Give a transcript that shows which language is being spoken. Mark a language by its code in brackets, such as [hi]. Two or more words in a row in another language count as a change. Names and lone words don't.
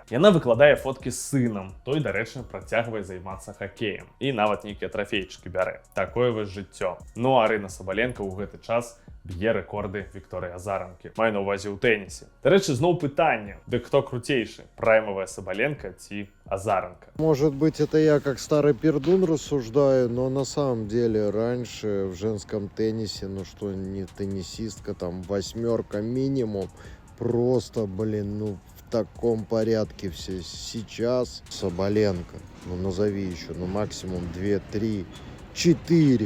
[be] Яна выкладае фоткі з сынам, той, дарэчы, працягвае займацца хакеем. І нават нейкія трафейчыкі бярэ. Такое вось жыццё. Ну а Арына Сабаленка ў гэты час б'е рэкорды Вікторыі Азаранкі. Маю на ўвазе ў тэнісе. Дарэчы, зноў пытанне, дык хто круцейшы, праймавая Сабаленка ці Азаранка? [ru] Может быть, это я как старый пердун рассуждаю, но на самом деле раньше в женском теннисе, ну что, не теннисистка, там 8 минимум, просто, блин, ну в таком порядке все. Сейчас Соболенко, ну назови еще, ну максимум 2, 3, 4.